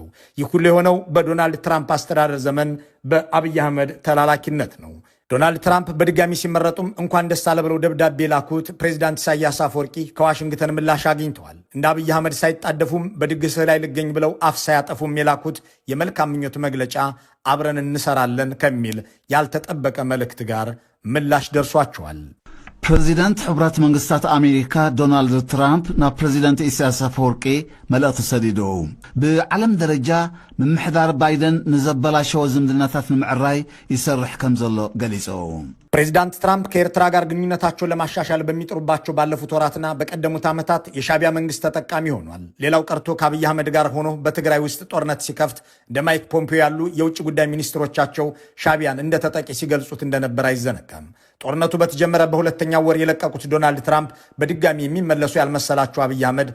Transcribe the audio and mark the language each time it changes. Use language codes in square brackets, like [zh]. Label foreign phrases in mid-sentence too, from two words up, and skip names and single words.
[am] ይህ ሁሉ የሆነው በዶናልድ ትራምፕ አስተዳደር ዘመን በአብይ አህመድ ተላላኪነት ነው። ዶናልድ ትራምፕ በድጋሚ ሲመረጡም እንኳን ደስ አለ ብለው ደብዳቤ ላኩት ፕሬዚዳንት ኢሳያስ አፈወርቂ ከዋሽንግተን ምላሽ አግኝተዋል። እንደ አብይ አህመድ ሳይጣደፉም በድግስህ ላይ ልገኝ ብለው አፍ ሳያጠፉም የላኩት የመልካም ምኞት መግለጫ አብረን እንሰራለን ከሚል ያልተጠበቀ መልእክት ጋር ምላሽ ደርሷቸዋል። [ti] ፕሬዚደንት ሕብረት መንግስታት አሜሪካ ዶናልድ ትራምፕ ናብ ፕሬዚደንት ኢሳያስ አፈወርቂ መልእኽቲ ሰዲዶው ብዓለም ደረጃ ምምሕዳር ባይደን ንዘበላሸወ ዝምድናታት ንምዕራይ ይሰርሕ ከም ዘሎ ገሊጾው። [am] ፕሬዚዳንት ትራምፕ ከኤርትራ ጋር ግንኙነታቸውን ለማሻሻል በሚጥሩባቸው ባለፉት ወራትና በቀደሙት ዓመታት የሻቢያ መንግስት ተጠቃሚ ሆኗል። ሌላው ቀርቶ ከአብይ አህመድ ጋር ሆኖ በትግራይ ውስጥ ጦርነት ሲከፍት እንደ ማይክ ፖምፒዮ ያሉ የውጭ ጉዳይ ሚኒስትሮቻቸው ሻቢያን እንደ ተጠቂ ሲገልጹት እንደነበር አይዘነጋም። ጦርነቱ በተጀመረ በሁለተኛው ወር የለቀቁት ዶናልድ ትራምፕ በድጋሚ የሚመለሱ ያልመሰላቸው አብይ አህመድ